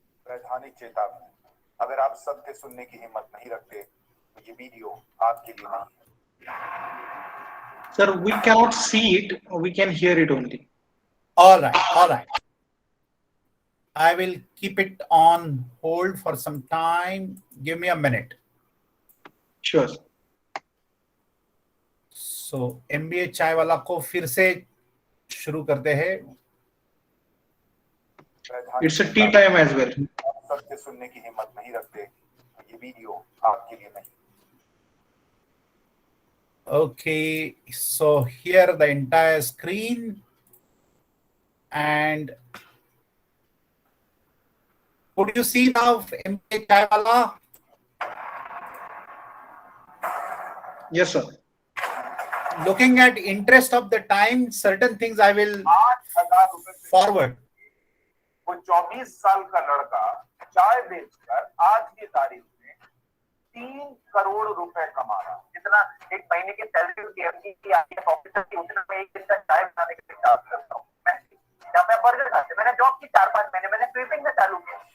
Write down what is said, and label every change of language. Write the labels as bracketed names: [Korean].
[Hindi] वैधानिक चेतावनी, अगर आप सत्य सुनने की हिम्मत नहीं रखते तो ये वीडियो आपके लिए नहीं है। [English] Sir, we cannot see it, we can hear it only. All right. I will keep it on hold for some time. Give me a minute. Sure. [Hindi] So MBA Chaiwala को फिर से शुरू करते हैं. [English] It's a tea time as well. [Hindi] सत्य सुनने की हिम्मत नहीं रखते तो ये वीडियो आपके लिए नहीं. [English] Okay, so here the entire screen, and could you see now MBA Chaiwala? Yes, sir. Looking at interest of the time, certain things I will forward. [Hindi] वो 24 साल का लड़का चाय बेचकर आज की तारीख में 3 करोड़ रुपए कमा रहा है. जितना एक महीने की सैलरी की एमडी की आईएएस ऑफिसर की, उतना मैं एक दिन का चाय बनाने के लिए चार्ज करता हूँ. जब मैं बर्गर खाते, मैंने जॉब की 4-5 महीने, मैंने स्वीपिंग में चालू किया.